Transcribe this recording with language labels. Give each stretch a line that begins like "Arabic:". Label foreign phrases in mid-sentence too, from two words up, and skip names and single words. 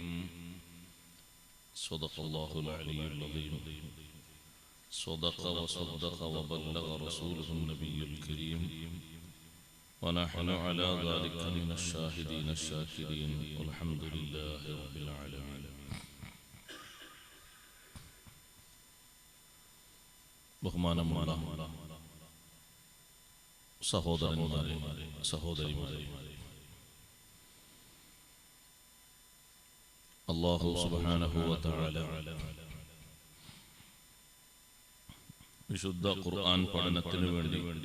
Arabic: صدق الله العلي العظيم صدق وصدق وبلغ رسوله النبي الكريم ونحن على ذلك من الشاهدين الشاكرين والحمد لله رب العالمين.
Malayalam: ബഹുമാനമുള്ള സഹോദരന്മാരെ സഹോദരിമാരെ,
Arabic: الله سبحانه وتعالى
Malayalam: വിശുദ്ധ ഖുർആൻ പഠനത്തിനു വേണ്ടി